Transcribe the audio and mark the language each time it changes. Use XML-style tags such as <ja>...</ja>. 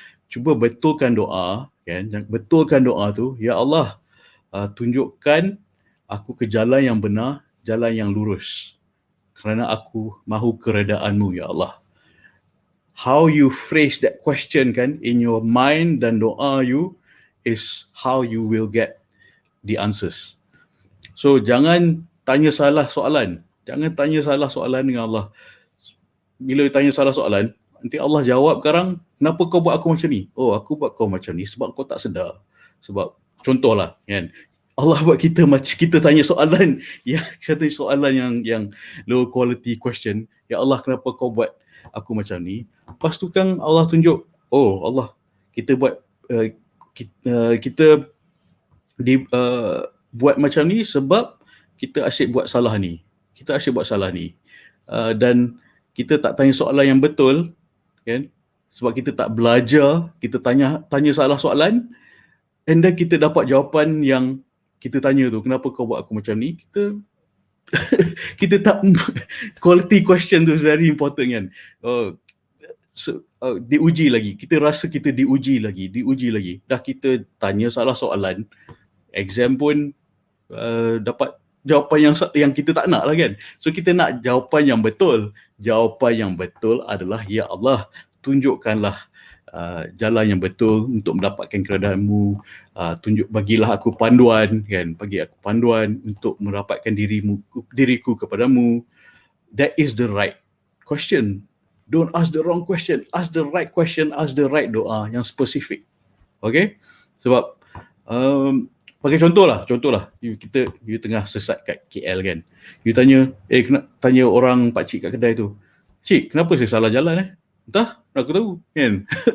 <ms>Cuba betulkan doa, kan? Betulkan doa tu, ya Allah, tunjukkan aku ke jalan yang benar, jalan yang lurus. Kerana aku mahu keredaan-Mu, ya Allah.</ms> <en>How you phrase that question kan in your mind dan doa you is how you will get the answers.</en> <ms>So jangan tanya salah soalan. Jangan tanya salah soalan dengan Allah. Bila tanya salah soalan, nanti Allah jawab sekarang, kenapa kau buat aku macam ni? Oh, aku buat kau macam ni sebab kau tak sedar. Sebab, contohlah, kan, Allah buat kita macam kita tanya soalan, satu soalan yang low quality question. Ya Allah, kenapa kau buat aku macam ni? Lepas tu kan Allah tunjuk, oh Allah, kita buat, kita buat macam ni sebab kita asyik buat salah ni. Kita asyik buat salah ni. Dan kita tak tanya soalan yang betul, kan? Sebab kita tak belajar, kita tanya salah soalan, and then kita dapat jawapan yang kita tanya tu, kenapa kau buat aku macam ni? Kita tak</ms> <en>quality question tu is very important kan.</en> <ms>Diuji lagi. Kita rasa kita diuji lagi. Dah kita tanya salah soalan, exam pun dapat jawapan yang kita tak nak lah kan. So kita nak jawapan yang betul. Jawapan yang betul adalah, ya Allah, tunjukkanlah jalan yang betul untuk mendapatkan keredaan-Mu. Bagilah aku panduan, kan? Bagi aku panduan untuk mendapatkan diriku kepadamu.</ms> <en>That is the right question. Don't ask the wrong question. Ask the right question. Ask the right doa</en> <ms>yang spesifik.</ms> <en>Okay?</en> <ms>Sebab pakai contohlah, you tengah sesat kat KL kan. You tanya orang pakcik kat kedai tu, "Cik, kenapa saya salah jalan Entah, nak aku tahu kan."</ms>